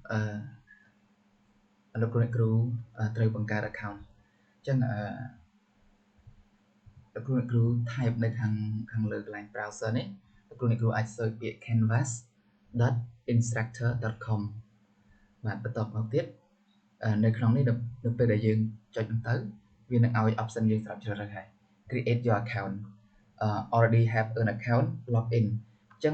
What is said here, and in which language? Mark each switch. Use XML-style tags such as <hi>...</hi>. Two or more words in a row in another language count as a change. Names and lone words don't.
<km>លោកអ្នកគ្រូត្រូវបង្កើត account អញ្ចឹងលោកអ្នកគ្រូ type នៅខាងលើកន្លែង browser នេះលោកអ្នកគ្រូអាច search ពាក្យ canvas.instructor.com បាទបន្តមកទៀតនៅក្នុងនេះ នៅពេលដែលយើងចុចទៅវានឹងឲ្យ option យើងស្រាប់ជ្រើសរើសហើយ</km> <en>create your account already have an account log in</en> <km>អញ្ចឹង</km>